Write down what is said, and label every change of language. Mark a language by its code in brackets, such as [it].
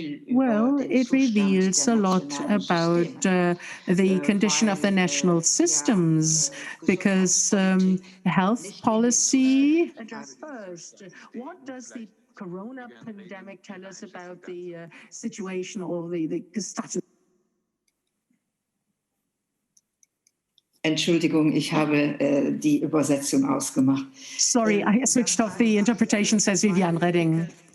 [en] Well, it reveals a lot about the condition of the national systems, because health policy. Address first. What does the corona pandemic tell us about the situation or the status? [de] Entschuldigung, ich habe die Übersetzung ausgemacht. [en] Sorry, I switched off the interpretation, says Viviane Redding.